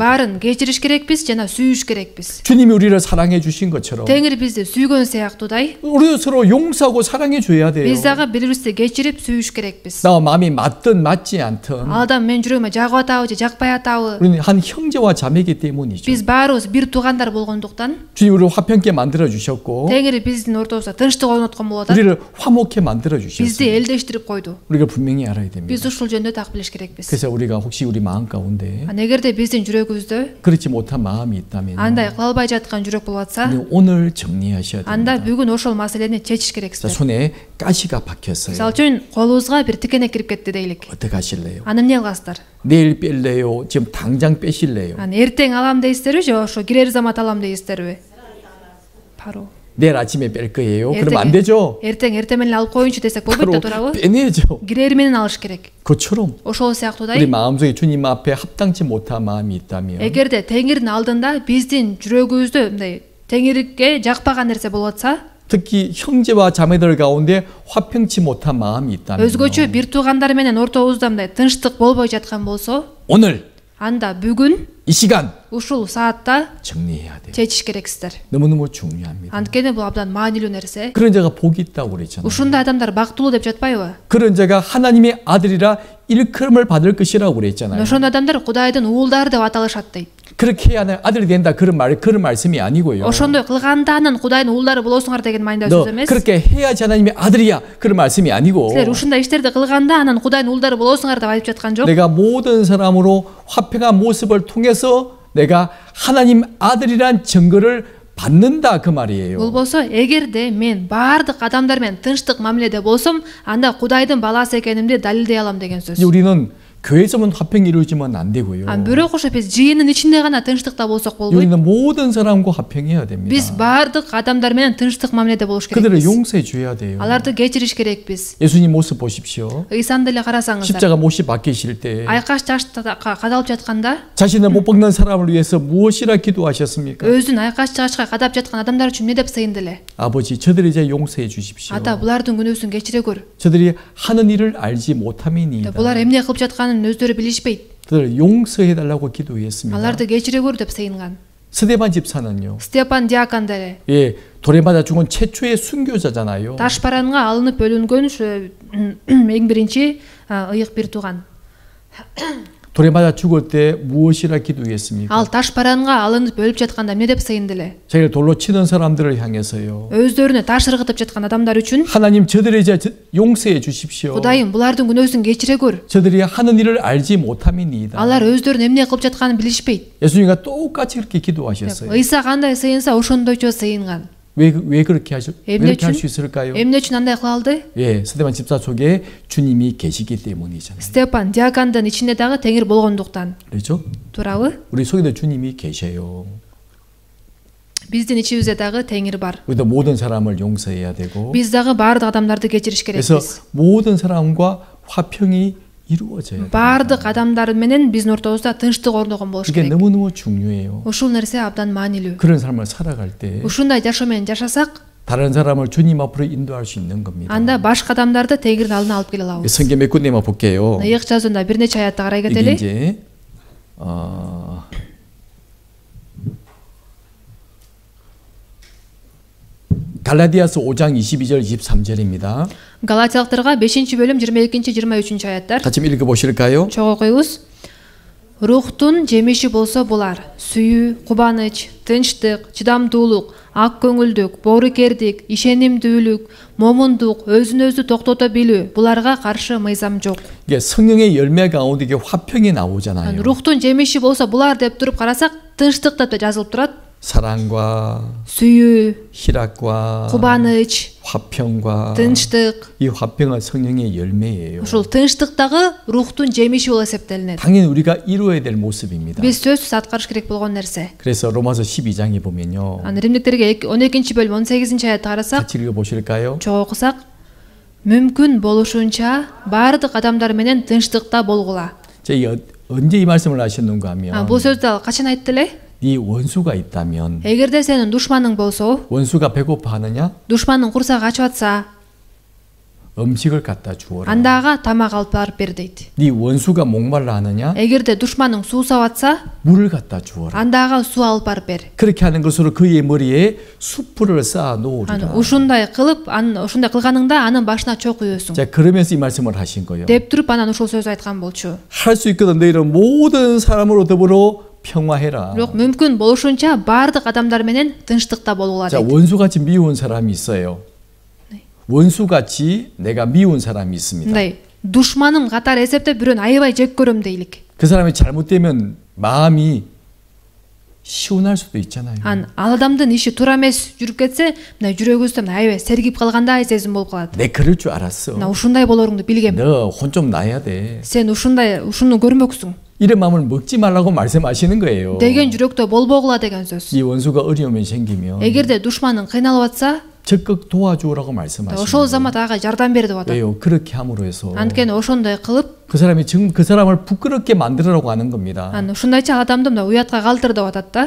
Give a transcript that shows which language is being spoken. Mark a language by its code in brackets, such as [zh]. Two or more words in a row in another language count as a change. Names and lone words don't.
[ky] Баарын кечириш керекпиз жана сүйүш керекпиз. [ko] 주님이 우리를 사랑해 주신 것처럼 [ky] Теңир бизди сүйгөн сыяктуудай [ko] 우리도 서로 용서하고 사랑해 줘야 돼요. [ky] биз дагы бири-бирибизди кечирип сүйүш керекпиз. [ko] 나와 마음이 맞든 맞지 않든 [ky] Ал адам менин жүрөгүмө жагып атабы же жакпай атабы? [ko] 우리는 한 형제와 자매이기 때문이죠. [ky] Биз баарыбыз бир туугандар болгондуктан [ko] 주님 우리를 화평케 만들어 주셨고 [ky] Теңир биздин ортобузда тынчтык орноткон болуп атат. [ko] 우리를 화목케 만들어 [ky] Бизди [ko] 주셨어요. [ky] элдештирип койду. [ko] 우리가 분명히 알아야 됩니다. [ky] Биз ушул жөнүндө так билиш керекпиз. [ko] 그래서 우리가 혹시 우리 마음 가운데 [ky] Эгерде биздин жүрөгүбүздө [ko] 그렇지 못한 마음이 있다면 [ky] андай кыла албай жаткан жүрөк болуп атса, [ko] 우리 오늘 정리하셔야 [ky] анда [ko] 됩니다. [ky] бүгүн ошол маселени чечиш [ko] 자, [ky] керексиз. [ko] 손에 가시가 박혔어요. [ky] Мисалы үчүн колубузга бир тикенек кирип кетти дейлик. [ko] 어떻게 하실래요? [ky] Аны эмне кыласыздар? [ko] 내일 뺄래요? 지금 당장 빼실래요? [ky] Аны эртең алам дейсиздерби же ошо кирер замат алам дейсиздерби? Пару. [ko] 내일 아침에 뺄 거예요? 그럼 안 되죠? [ky] Эртең менен алып коюнчу десек болбойт [ko] 바로 [ky] да, туурабы? [ko] 빼내죠. [ky] Кирери менен алыш керек. [ko] 그처럼 [ky] Ошол [ko] 우리 [ky] сыяктуудай [ko] 마음속에 주님 앞에 합당치 못한 마음이 있다면 [ky] эгерде Теңирдин алдында биздин жүрөгүбүздө мындай Теңирге жакпаган нерсе болуп атса, [ko] 특히 형제와 자매들 가운데 화평치 못한 마음이 있다면 [ky] өзгөчө бир туугандар менен ортобузда мындай тынчтык болбой жаткан болсо, [ko] 오늘 [ky] анда бүгүн [ko] 이 시간 [ky] ушул саатта [ko] 정리해야 돼요. [ky] чечиш керексиздер. [ko] 너무너무 중요합니다. [ky] Анткени бул абдан маанилүү нерсе. [ko] 그런 자가 복이 있다고 그랬잖아요. [ky] Ушундай адамдар бактылуу деп жатпайбы? [ko] 그런 자가 하나님의 아들이라 일컬음을 받을 것이라고 그랬잖아요. [ky] Ошондой адамдар Кудайдын уулдары деп аталышат дейт. [ko] 그렇게 해야 아들이 된다 그런 말씀이 아니고요. [ky] Ошондой кылганда анан Кудайдын уулдары болосуңар деген майында [ko] 너 [ky] сөз эмес. [ko] 그렇게 해야지 하나님의 아들이야 그런 말씀이 아니고 [ky] Силер ушундай иштерди кылганда анан Кудайдын уулдары болосуңар деп айтып жаткан жок. [ko] 내가 모든 사람으로 화평한 모습을 통해서 내가 하나님 아들이란 증거를 받는다 그 말이에요. [ky] Болбосо, эгерде мен баардык адамдар менен тынчтык мамиледе болсом, анда Кудайдын баласы экенимди далилдей алам деген сөз. [ko] 이제 우리는 교회에서만 화평이 이루어지면 안 되고요. [ky] Бирок ошо биз жыйынын ичинде гана тынчтыкта болсок болбойт. [ko] 우리는 모든 사람과 화평해야 됩니다. [ky] Биз баардык адамдар менен тынчтык мамиледе болуш [ko] 그들을 [ky] керекпиз. [ko] 용서해 줘야 돼요. [ky] Аларды кечириш керекпиз. [ko] 예수님 모습 보십시오. [ky] Ыйсанды эле карасаңыздар. [ko] 십자가 못이 박히실 때 [ky] Айкаш жашта кадалып жатканда [ko] 자신을 못 박는 사람을 위해서 무엇이라 기도하셨습니까? [ky] өзүн айкаш жашка кадап жаткан адамдар үчүн эмне деп сыйынды эле? [ko] 아버지 저들을 이제 용서해 주십시오. [ky] Ата, булардын күнөөсүн кечире көр. [ko] 저들이 하는 일을 알지 못함이니이다. [ky] Булар эмне кылып жатканын өздөрү билишпейт. [ko] 그들을 용서해 달라고 기도했습니다. [ky] Аларды кечире көр деп сыйынган. [ko] 스데반 집사는요. [ky] Степан диакон деле [ko] 예, 돌에 맞아 죽은 최초의 순교자잖아요. [ky] таш паранга алынып өлүнгөн ушу эң биринчи ыйык бир тууган. [ko] 돌에 맞아 죽을 때 무엇이라 기도했습니까? [ky] Ал таш паранга алынып өлүп жатканда эмне деп сыйынды эле? [ko] 자기를 돌로 치는 사람들을 향해서요. [ky] Өздөрүнө таш ыргытып жаткан адамдар үчүн [ko] 하나님 저들을 이제 용서해 주십시오. [ky] Кудайым, булардын күнөөсүн кечире көр. [ko] 저들이 하는 일을 알지 못함이니이다. [ky] Алар өздөрүн эмне кылып жатканын билишпейт. [ko] 예수님과 똑같이 그렇게 기도하셨어요. [ky] Ыйса кандай сыйынса ошондойчо сыйынган. [ko] 왜 그렇게 왜 [ky] эмне [ko] 그렇게 할 수 [ky] үчүн? [ko] 있을까요? [ky] Эмне үчүн андай кыла алды? [ko] 예, 스데반 집사 속에 주님이 계시기 때문이잖아요. [ky] Степан диакондун ичинде дагы Теңир болгондуктан. [ko] 그렇죠? [ky] Туурабы? [ko] 우리 속에도 주님이 계셔요. [ky] Биздин ичибизде дагы Теңир бар. [ko] 우리도 모든 사람을 용서해야 되고 [ky] Биз дагы баардык адамдарды кечириш [ko] 그래서 [ky] керекпиз. [ko] 모든 사람과 화평이 이루어져야 돼요. [ky] Баардык адамдар менен биздин ортобузда тынчтык орногон болуш [ko] 이게 [ky] керек. [ko] 너무너무 중요해요. [ky] Ушул нерсе абдан маанилүү. [ko] 그런 삶을 살아갈 때 [ky] Ушундай жашоо менен жашасак, [ko] 다른 사람을 주님 앞으로 인도할 수 있는 겁니다. [ky] анда башка адамдарды Теңирдин алдына алып келе алабыз. [ko] 성경 몇 군데만 볼게요. [ky] Ыйык жазуунда бир нече аятты карай [ko] 이게 [ky] кетели. [ko] 이제 갈라디아서 5장 22절 23절입니다. [ky] Галатиялыктарга 5-бөлүм 22-23 аяттар. [ko] 같이 읽어 보실까요? [ky] Чогуу коебуз. Рухтун жемиши болсо булар: сүйүү, кубаныч, тынчтык, чыдамдуулук, ак көңүлдүк, боорукердик, ишенимдүүлүк, момундук, өзүн өзү токтото билүү. Буларга каршы мыйзам жок. [ko] 이게 성령의 열매 가운데 이게 화평이 나오잖아요. [ky] Рухтун жемиши болсо булар деп туруп карасак, тынчтык деп жазылып турат. [ko] 사랑과 [ky] Сүйүү, [ko] 희락과 [ky] кубаныч, [ko] 화평과 [ky] тынчтык. [ko] 이 화평은 성령의 열매예요. [ky] Ушул тынчтыктагы рухтун жемиши болуп эсептелинет. [ko] 당연히 우리가 이루어야 될 모습입니다. [ky] Биз сөзсүз аткарыш керек болгон нерсе. [ko] 그래서 로마서 12장에 보면요. [ky] Римдиктерге 12-бөлүм 18-аятты карасак, [ko] 같이 읽어 보실까요? [ky] чогуу окусак, мүмкүн болушунча баардык адамдар менен тынчтыкта болгула. [ko] 제가 언제 이 말씀을 하셨는가 하면 [ky] Бул сөздү ал качан айтты эле? [ko] 네 원수가 있다면 [ky] эгерде сенин душманың болсо, [ko] 원수가 배고파하느냐? [ky] душманың курсагы ачып атса, [ko] 음식을 갖다 주어라. [ky] анда ага тамак алып барып бер дейт. [ko] 네 원수가 목말라 하느냐? [ky] эгерде душманың суусап атса, [ko] 물을 갖다 주어라. [ky] анда ага суу алып барып бер. [ko] 그렇게 하는 것으로 그의 머리에 숯불을 쌓아 놓으리라. [ky] ушундай кылып, ушундай кылганыңда анын башына чок үйөсүң. [ko] 자, 그러면서 이 말씀을 하신 거예요. [ky] деп туруп анан ушул сөз айткан болчу. [ko] 할 수 있거든 너희는 모든 사람으로 더불어 평화해라. [ky] Бирок мүмкүн болушунча баардык адамдар менен тынчтыкта болгула [ko] 자, [ky] дейт. [ko] 원수같이 미운 사람이 있어요. 원수같이 내가 미운 사람이 있습니다. [ky] мындай душманым катары эсептеп бирөөнү аябай жек көрөм дейлик. [ko] 그 사람이 잘못되면 마음이 시원할 수도 있잖아요. [ky] ал адамдын иши туура эмес жүрүп кетсе, мына жүрөгүбүздө аябай сергип калгандай сезим болуп калат. [ko] 내 그럴 줄 알았어. [ky] мына ушундай болоруңду билгем. [ko] 너 혼 좀 나야 돼. [ky] сен ушуну көрмөксүң [ko] 이런 마음을 먹지 말라고 말씀하시는 거예요. [ky] деген жүрөктө болбогула деген сөз. [ko] 이 원수가 어려움이 생기면 [ky] эгерде душманың кыйналып атса, [ko] 적극 도와주라고 말씀하시는 [ky] ошол [ko] 거예요. [ky] замат ага жардам бер деп атат. [ko] 왜요? 그렇게 함으로 해서 [ky] анткени ошондой кылып, [ko] 그 사람이 지금 그 사람을 부끄럽게 만들으라고 하는 겁니다. [ky] ушундайча ал адамды мына уятка калтыр деп атат да.